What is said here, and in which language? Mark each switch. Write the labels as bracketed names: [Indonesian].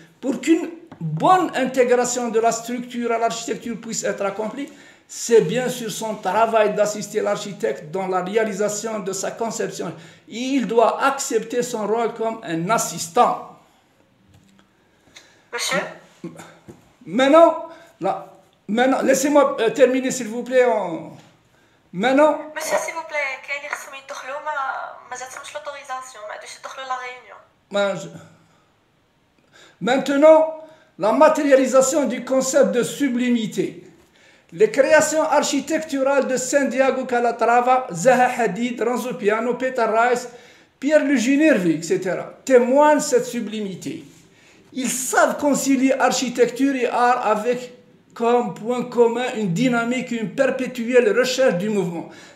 [French] Pour qu'une bonne intégration de la structure à l'architecture puisse être accomplie, c'est bien sûr son travail d'assister l'architecte dans la réalisation de sa conception. Il doit accepter son rôle comme un assistant. Monsieur? Maintenant, laissez-moi terminer s'il vous plaît. Maintenant... Monsieur, s'il vous plaît, [Arabic] كاين اللي خصهم يدخلوا ما جاتهمش l'autorisation, ما عادوش يدخلوا la réunion. [French] Maintenant, la matérialisation du concept de sublimité. Les créations architecturales de Santiago Calatrava, Zaha Hadid, Renzo Piano, Peter Rice, Pierluigi Nervi, etc. témoignent cette sublimité. Ils savent concilier architecture et art avec comme point commun une dynamique, une perpétuelle recherche du mouvement.